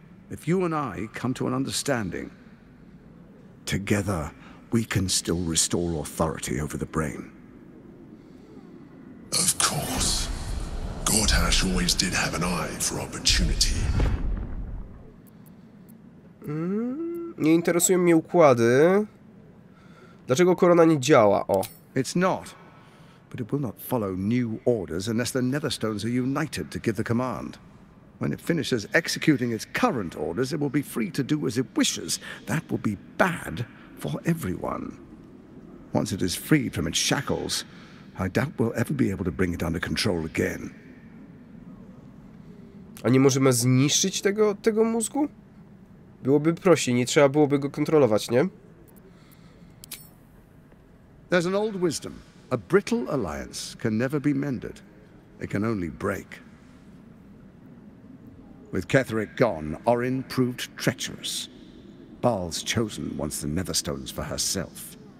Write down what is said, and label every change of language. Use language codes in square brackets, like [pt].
[en] If you and I come to an understanding, together we can still restore authority over the brain. Of course. Gortash always did have an eye for opportunity. [pl] Nie interesują mnie układy. Dlaczego korona nie działa? O. [en] It's not. But it will not follow new orders unless the Netherstones are united to give the command. When it finishes executing its current orders, it will be free to do as it wishes. That will be bad for everyone. Once it is freed from its shackles, I doubt we'll ever be able to bring it under control again. [pl] A nie możemy zniszczyć tego mózgu? Byłoby prościej, nie trzeba byłoby go kontrolować, nie? [en] There's an old wisdom. A brittle alliance can never be mended. It can only break. With Ketheric gone, Orin proved treacherous. Baal's chosen wants the Netherstones for herself.